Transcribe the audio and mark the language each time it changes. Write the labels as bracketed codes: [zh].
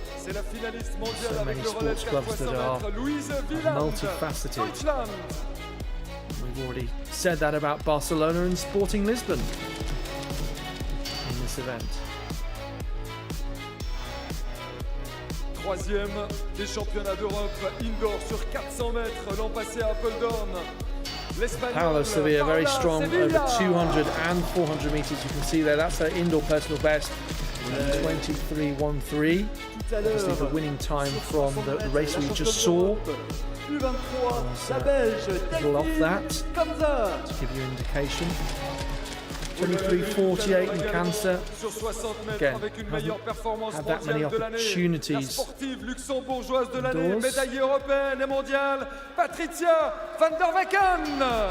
[en] So many sports clubs that are multifaceted. We've already said that about Barcelona and Sporting Lisbon in this event. [fr] Troisième des championnats d'Europe indoor sur 400 mètres l'an passé à Apeldoorn. [en] Paolo Sevilla, very strong over 200 and 400 metres. You can see there, that's her indoor personal best, 23.13. Obviously the winning time from the race we just saw. A little off that, to give you an indication. 23.48 in Cancer. Again, hasn't had that many opportunities. [fr] Luxembourgeoise de l'année, médaillée européenne et mondiale, Patricia van der Weken.